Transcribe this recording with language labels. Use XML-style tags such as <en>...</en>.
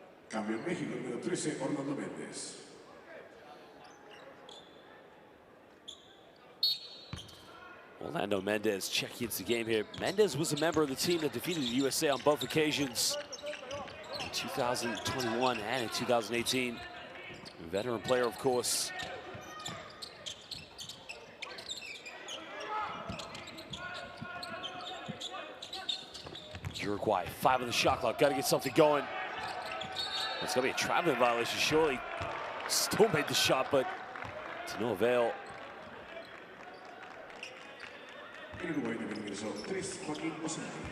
<es>Cambio en México, número 13, Orlando Méndez.</es> <en>Orlando Mendez checking into the game here. Mendez was a member of the team that defeated the USA on both occasions in 2021 and in 2018. A veteran player, of course. Uruguay, 5 on the shot clock. Got to get something going. It's going to be a traveling violation, surely. Still made the shot, but to no avail.</en> <es>el Uruguay debe el ingreso 3, Joaquín Ocente.</es>